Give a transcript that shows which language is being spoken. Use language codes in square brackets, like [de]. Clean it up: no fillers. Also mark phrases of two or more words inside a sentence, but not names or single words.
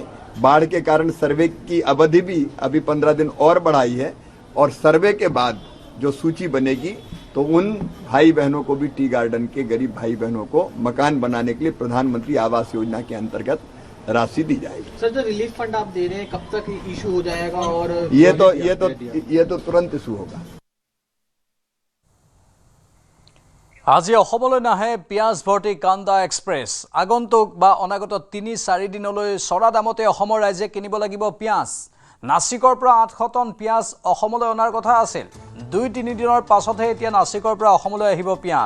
[hi] बाढ़ के कारण सर्वे की अवधि भी अभी 15 दिन और बढ़ाई है और सर्वे के बाद जो सूची बनेगी तो उन भाई बहनों को भी [en] tea garden [hi] के गरीब भाई बहनों को मकान बनाने के लिए प्रधानमंत्री आवास योजना के अंतर्गत राशि दी जाएगी। सर जो [en] relief fund [hi] आप दे रहे हैं कब तक इशू हो जाएगा? और ये तो तुरंत इशू होगा। [as] আজি অসমলৈ নাহে পিঁয়াজ ভৰ্তি কান্দা এক্সপ্ৰেছ। আগন্তুক বা অনাগত ৩-৪ দিনলৈ চৰা দামতে অসমৰ ৰাইজে কিনিব লাগিব পিঁয়াজ। নাছিকৰ পৰা ৮০০ টন পিঁয়াজ অসমলৈ অনাৰ কথা আছিল। ২-৩ দিনৰ পাছতহে এতিয়া নাছিকৰ পৰা অসমলৈ আহিব পিঁয়াজ।